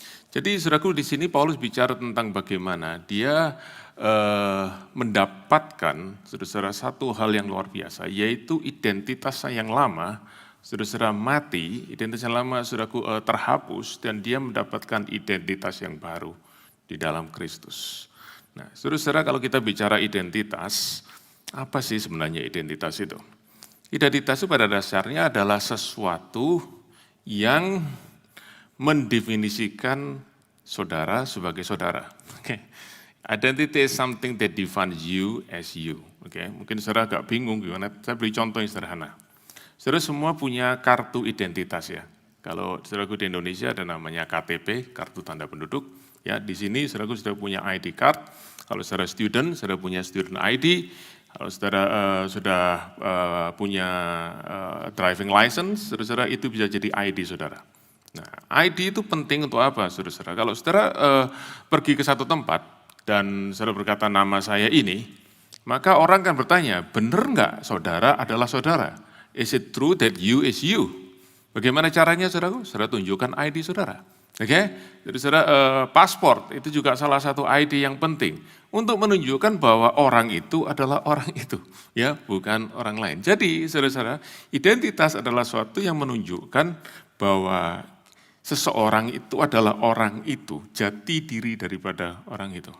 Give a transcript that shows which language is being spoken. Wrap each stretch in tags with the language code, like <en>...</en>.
<id>Jadi saudaraku, di sini Paulus bicara tentang bagaimana dia mendapatkan saudara satu hal yang luar biasa, yaitu identitasnya yang lama, saudara mati, identitas yang lama saudaraku terhapus, dan dia mendapatkan identitas yang baru di dalam Kristus. Nah, saudara, kalau kita bicara identitas, apa sih sebenarnya identitas itu? Identitas itu pada dasarnya adalah sesuatu yang mendefinisikan saudara sebagai saudara.</id> <en>Identity is something that defines you as you.</en> <id>Mungkin saudara agak bingung gimana, saya beri contoh yang sederhana. Saudara semua punya kartu identitas, ya. Kalau saudaraku di Indonesia ada namanya KTP, kartu tanda penduduk. Ya, di sini saudaraku sudah punya ID card. Kalau saudara student, saudara punya student ID. Kalau saudara sudah punya driving license, saudara itu bisa jadi ID saudara. Nah, ID itu penting untuk apa, saudara? Kalau saudara pergi ke satu tempat dan saudara berkata nama saya ini, maka orang kan bertanya, benar nggak saudara adalah saudara?</id> <en>Is it true that you is you?</en> <id>Bagaimana caranya, saudaraku? Saudara tunjukkan ID saudara. Jadi saudara paspor itu juga salah satu ID yang penting untuk menunjukkan bahwa orang itu adalah orang itu, ya, bukan orang lain. Jadi saudara, identitas adalah suatu yang menunjukkan bahwa seseorang itu adalah orang itu, jati diri daripada orang itu.</id>